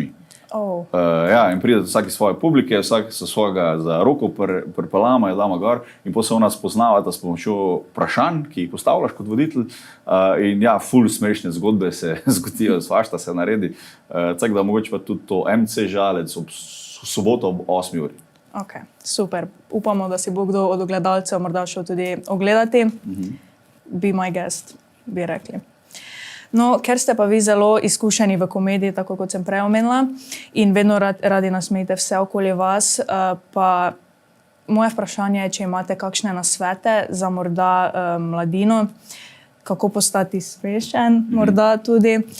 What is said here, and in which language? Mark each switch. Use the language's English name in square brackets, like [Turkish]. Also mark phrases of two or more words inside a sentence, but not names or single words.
[Slovenian] Ja, in pride vsak iz svoje publike, vsak sa svojega za roko pripelama, je dama gor in potem se ona spoznavata s pomočjo vprašanj, ki jih postavljaš kot voditelj. In ja, ful smešne zgodbe se zgodijo, svašta se naredi. Tako da mogoče pa tudi to MC Žalec ob soboto ob 8 uri. Ok, super. Upamo, da si bo kdo od gledalcev morda šel tudi ogledati. [English] Be my guest, [Slovenian] bi rekli. No, ker ste pa vi zelo izkušeni v komediji, tako kot sem prej omenila, in vedno radi nasmejite vse okoli vas, pa moje vprašanje je, če imate kakšne nasvete za morda mladino, kako postati smešen, morda tudi.